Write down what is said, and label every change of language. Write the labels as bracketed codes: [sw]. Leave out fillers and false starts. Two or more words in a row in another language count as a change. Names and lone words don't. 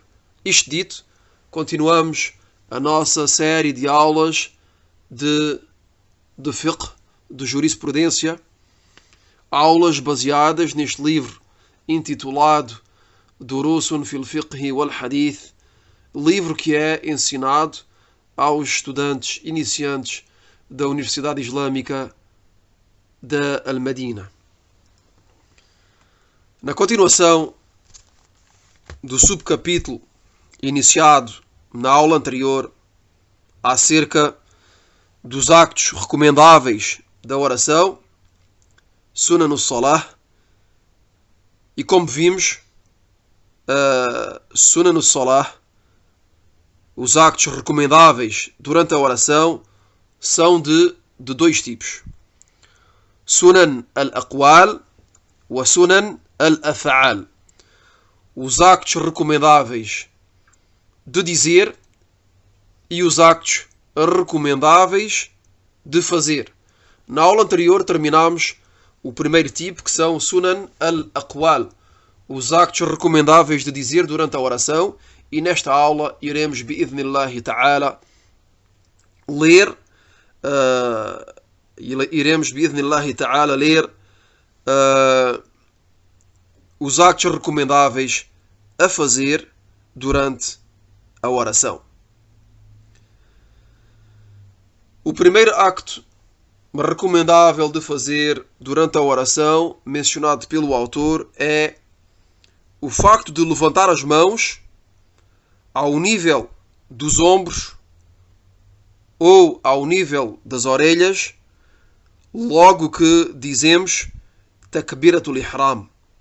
[pt] Isto dito, continuamos a nossa série de aulas de fiqh, de jurisprudência, aulas baseadas neste livro intitulado Durusun fil Fiqh wal Hadith, livro que é ensinado aos estudantes iniciantes da Universidade Islâmica da Al-Madina. Na continuação do subcapítulo iniciado na aula anterior acerca dos actos recomendáveis da oração, [ar] سنن الصلاة, [pt] e como vimos, [ar] سنن الصلاة, [pt] os actos recomendáveis durante a oração, são de dois tipos: [ar] سنن الأقوال وسنن الأفعال. [pt] Os actos recomendáveis de dizer e os actos recomendáveis de fazer. Na aula anterior terminámos o primeiro tipo, que são [ar] سنن الأقوال, [pt] os actos recomendáveis de dizer durante a oração, e nesta aula iremos, [ar] بإذن الله تعالى, [pt] ler os actos recomendáveis a fazer durante a oração. O primeiro acto recomendável de fazer durante a oração, mencionado pelo autor, é o facto de levantar as mãos ao nível dos ombros ou ao nível das orelhas, logo que dizemos [ar] تكبيرة الإحرام.